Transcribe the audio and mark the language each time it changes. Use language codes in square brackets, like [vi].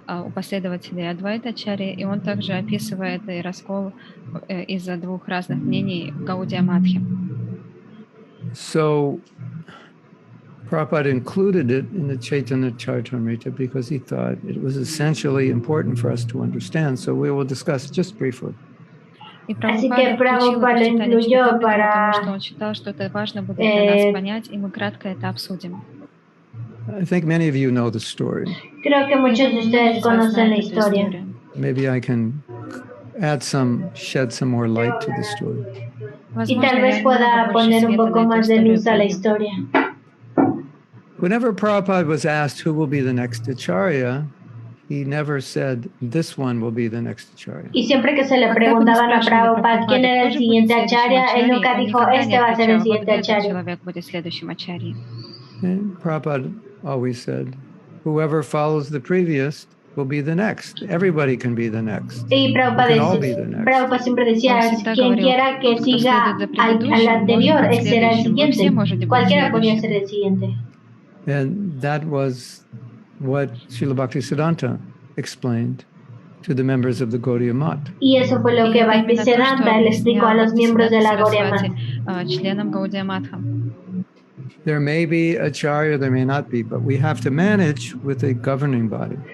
[ru] У последователей Адвайтачари, и он также описывает и раскол из-за 2 разных мнений в Гаудия Матхе. [en] So Prabhupada included it in the Chaitanya Charitamrita because he thought it was essentially important for us to understand. So we will discuss just briefly. [es] Así que Prabhupada lo incluyó para [ru] потому что он считал, что это важно будет для нас понять, и мы кратко это обсудим. [en] I think many of you know the story. [es] Creo que muchos de ustedes conocen la historia. [en] Maybe I can shed some more light to the story. [es] Y tal vez pueda poner un poco más de luz a la historia. [en] Whenever Prabhupada was asked who will be the next Acharya, he never said, this one will be the next Acharya. [es] Y siempre que se le preguntaban a Prabhupada quién era el siguiente Acharya, él nunca dijo, este va a ser el siguiente Acharya. [en] And Prabhupada always said, whoever follows the previous will be the next. Everybody can be the next. [es] Y Prabhupada siempre decía, quien quiera que siga al anterior, ese será el siguiente. Cualquiera podía ser el siguiente. [en] And that was what Srila Bhaktisiddhanta explained to the members of the Gaudiya Math. [es] Y eso fue lo que Bhaktisiddhanta le explicó a los miembros de la Gaudiya Math. [en] There may be acharya, there may not be, but we have to manage with a governing body.